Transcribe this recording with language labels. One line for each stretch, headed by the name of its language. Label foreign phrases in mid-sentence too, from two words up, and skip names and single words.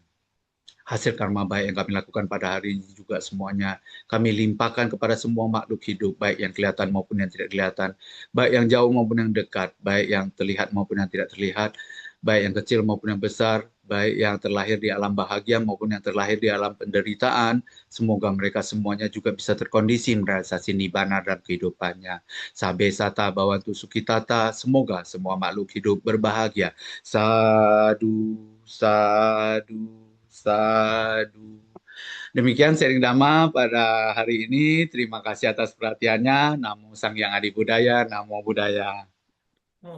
Indonesian: Hasil karma baik yang kami lakukan pada hari ini juga semuanya kami limpahkan kepada semua makhluk hidup, baik yang kelihatan maupun yang tidak kelihatan, baik yang jauh maupun yang dekat, baik yang terlihat maupun yang tidak terlihat, baik yang kecil maupun yang besar, baik yang terlahir di alam bahagia maupun yang terlahir di alam penderitaan. Semoga mereka semuanya juga bisa terkondisi merealisasi nibbana dalam kehidupannya.
Pali: Sabe sata bawantu sukitata,
Indonesian: semoga semua makhluk hidup berbahagia.
Pali: Sadu, sadu, sadu.
Indonesian: Demikian sharing Dhamma pada hari ini. Terima kasih atas perhatiannya.
Pali: Namo Sang Hyang Adi Budaya, Namo Buddhaya.
Indonesian: Oh, budaya.